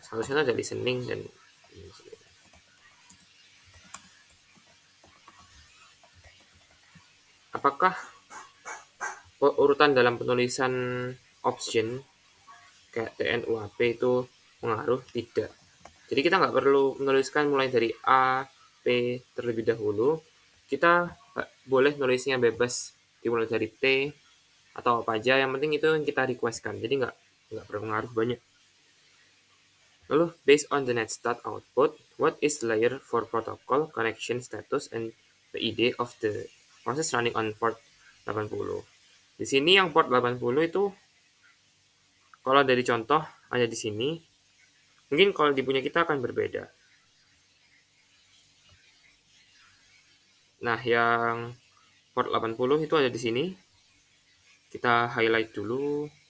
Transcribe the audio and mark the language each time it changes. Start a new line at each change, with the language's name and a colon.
Indonesian: Statusnya ada listening dan apakah urutan dalam penulisan option kayak TNUAP itu mengaruh? Tidak. Jadi kita nggak perlu menuliskan mulai dari A, P terlebih dahulu. Kita boleh nulisnya bebas dimulai dari T atau apa aja. Yang penting itu yang kita requestkan. Jadi nggak berpengaruh banyak.
English: Lalu, based on the netstat output, what is the layer for protocol, connection status, and PID of the process running on port 80?
Indonesian: Di sini yang port 80 itu, kalau dari contoh ada di sini, mungkin kalau di punya kita akan berbeda. Nah, yang port 80 itu ada di sini. Kita highlight dulu.